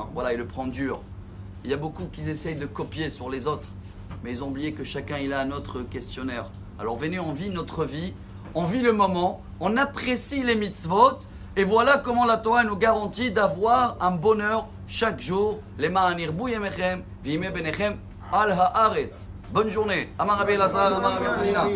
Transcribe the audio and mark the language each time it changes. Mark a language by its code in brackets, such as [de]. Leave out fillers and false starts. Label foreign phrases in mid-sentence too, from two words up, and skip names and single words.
[fr] Voilà, ils le prennent dur. Il y a beaucoup qui essayent de copier sur les autres, mais ils ont oublié que chacun il a un autre questionnaire. Alors venez, on vit notre vie, on vit le moment, on apprécie les mitzvot. Et voilà comment la Torah nous garantit d'avoir un bonheur chaque jour. [he] למען ירבו ימיכם וימי בניכם על הארץ. [fr] Bonne journée. [he] אמר רבי אלעזר אמר רבי חנינא.